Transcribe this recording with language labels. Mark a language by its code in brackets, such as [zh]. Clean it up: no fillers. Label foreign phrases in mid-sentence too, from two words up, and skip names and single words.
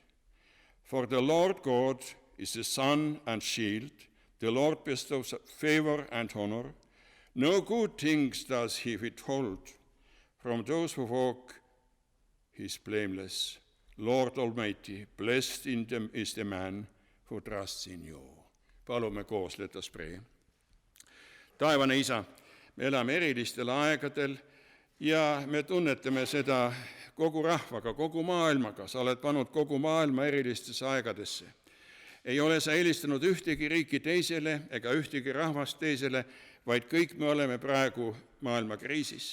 [en] For the Lord God is the sun and shield. The Lord bestows favor and honor. No good things does he withhold from those who walk his blameless. Lord Almighty, blessed is the man who trusts in you. [et] Palume koos, [en] let us pray. [et] Taevane Isa, me elame erilistel aegadel ja me tunnetame seda kogu rahvaga, kogu maailmaga. Sa oled pannud kogu maailma erilistesse aegadesse. Ei ole sa eelistanud ühtegi riiki teisele ega ühtegi rahvast teisele, vaid kõik me oleme praegu maailma kriisis.